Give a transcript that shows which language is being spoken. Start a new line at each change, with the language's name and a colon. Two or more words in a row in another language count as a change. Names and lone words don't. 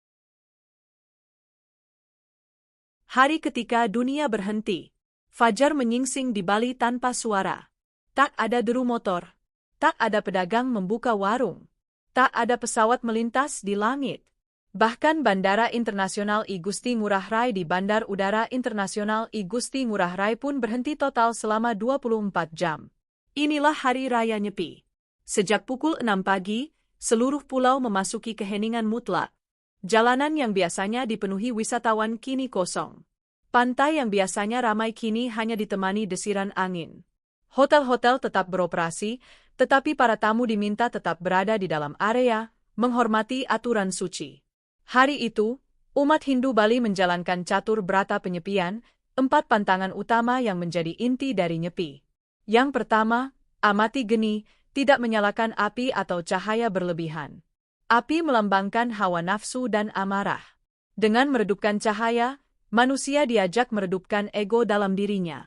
Indonesian: Hari ketika dunia berhenti. Fajar menyingsing di Bali tanpa suara. Tak ada deru motor. Tak ada pedagang membuka warung. Tak ada pesawat melintas di langit. Bahkan Bandara Internasional I Gusti Ngurah Rai di Bandar Udara Internasional I Gusti Ngurah Rai pun berhenti total selama 24 jam. Inilah Hari Raya Nyepi. Sejak pukul 6 pagi, seluruh pulau memasuki keheningan mutlak. Jalanan yang biasanya dipenuhi wisatawan kini kosong. Pantai yang biasanya ramai kini hanya ditemani desiran angin. Hotel-hotel tetap beroperasi, tetapi para tamu diminta tetap berada di dalam area, menghormati aturan suci. Hari itu, umat Hindu Bali menjalankan catur brata penyepian, 4 pantangan utama yang menjadi inti dari Nyepi. Yang pertama, amati geni, tidak menyalakan api atau cahaya berlebihan. Api melambangkan hawa nafsu dan amarah. Dengan meredupkan cahaya, manusia diajak meredupkan ego dalam dirinya.